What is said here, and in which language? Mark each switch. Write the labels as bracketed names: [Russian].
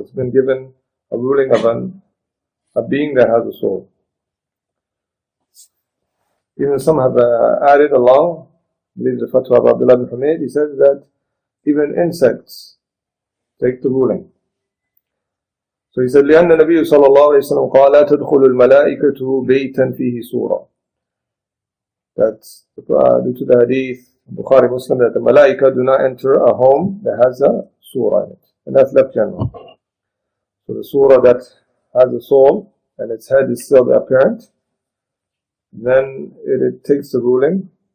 [English] It's been given a ruling of a being that has a soul. Even some have added along, I believe the Fatwa of Abdullah Bin Uthman, he says that even insects take the ruling. [Arabic] So he said, لأن النبي صلى الله عليه وسلم قال لا تدخل الملائكة بيتا فيه سورة. [English] That's due to the hadith, Bukhari Muslim, that the malaika do not enter a home that has a surah in it. And that's left general. So the surah that has a soul and its head is still apparent, then it takes the ruling.